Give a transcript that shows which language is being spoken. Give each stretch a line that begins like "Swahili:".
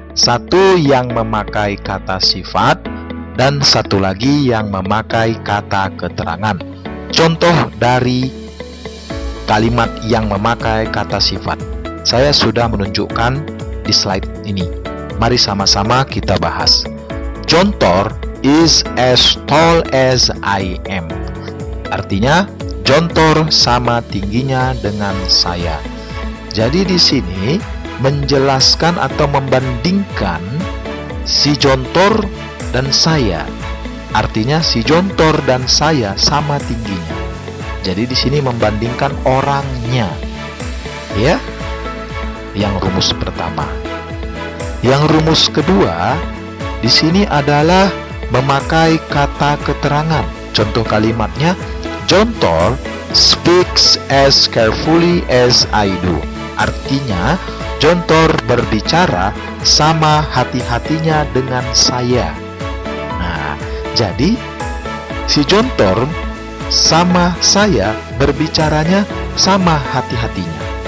Indonesian: Satu yang memakai kata sifat dan satu lagi yang memakai kata keterangan. Contoh dari kalimat yang memakai kata sifat saya sudah menunjukkan di slide ini. Mari sama-sama kita bahas.
English: John Thor is as tall as I am.
Indonesian: Artinya, John Thor sama tingginya dengan saya. Jadi di sini menjelaskan atau membandingkan si John Thor dan saya. Artinya si John Thor dan saya sama tingginya. Jadi di sini membandingkan orangnya. Ya. Yang rumus pertama. Yang rumus kedua di sini adalah memakai kata keterangan. Contoh kalimatnya,
English: John Thor speaks as carefully as I do.
Indonesian: Artinya, John Thor berbicara sama hati-hatinya dengan saya. Nah, jadi si John Thor sama saya berbicaranya sama hati-hatinya.